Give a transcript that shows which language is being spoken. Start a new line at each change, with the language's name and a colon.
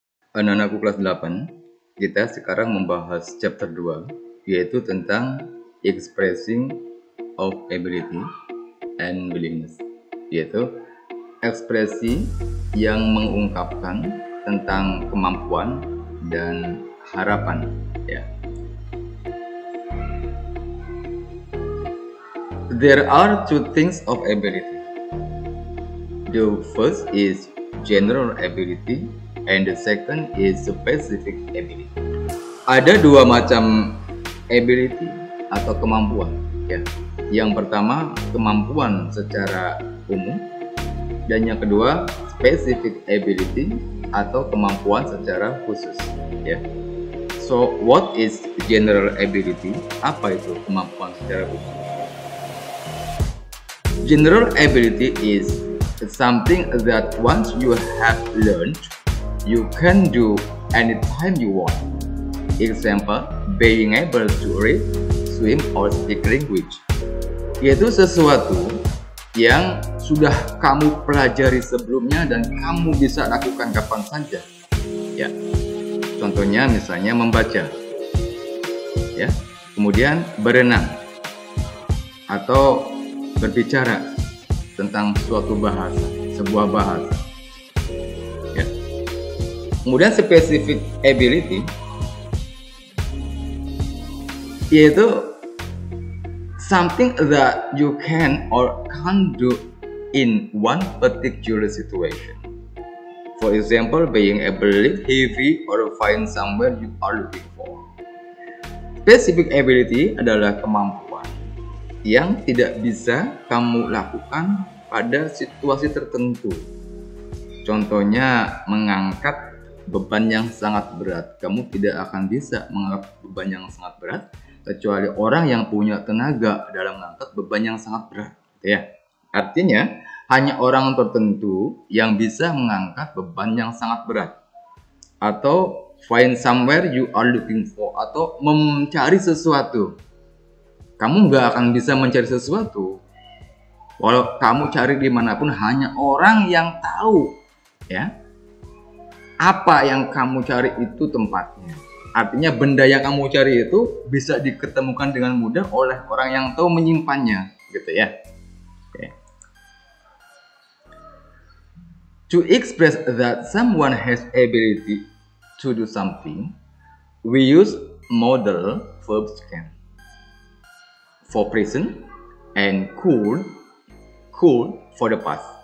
Indonesian: anak-anakku kelas 8, kita sekarang membahas chapter 2, yaitu tentang
English: expressing of ability and willingness,
Indonesian: yaitu ekspresi yang mengungkapkan tentang kemampuan dan harapan, ya.
English: There are two things of ability. The first is general ability and the second is specific ability.
Indonesian: Ada dua macam ability atau kemampuan, ya. Yang pertama kemampuan secara umum dan yang kedua specific ability atau kemampuan secara khusus, ya.
English: So what is general ability?
Indonesian: Apa itu kemampuan secara khusus?
English: General ability is something that once you have learned, you can do anytime you want. Example, being able to read, swim, or speak language.
Indonesian: Yaitu sesuatu yang sudah kamu pelajari sebelumnya dan kamu bisa lakukan kapan saja. Ya, contohnya misalnya membaca, ya, kemudian berenang atau berbicara tentang suatu bahasa, sebuah bahasa. Ya.
English: Kemudian specific ability yaitu something that you can or can't do in one particular situation. For example, being able to lift heavy or find somewhere you are looking for.
Indonesian: Specific ability adalah kemampuan yang tidak bisa kamu lakukan pada situasi tertentu. Contohnya mengangkat beban yang sangat berat. Kamu tidak akan bisa mengangkat beban yang sangat berat kecuali orang yang punya tenaga dalam mengangkat beban yang sangat berat, ya. Artinya hanya orang tertentu yang bisa mengangkat beban yang sangat berat.
English: Atau find somewhere you are looking for,
Indonesian: atau mencari sesuatu. Kamu nggak akan bisa mencari sesuatu walau kamu cari dimanapun, hanya orang yang tahu, ya, apa yang kamu cari itu tempatnya. Artinya benda yang kamu cari itu bisa diketemukan dengan mudah oleh orang yang tahu menyimpannya, gitu ya. Okay.
English: To express that someone has ability to do something, we use modal verbs can for present and could for the past.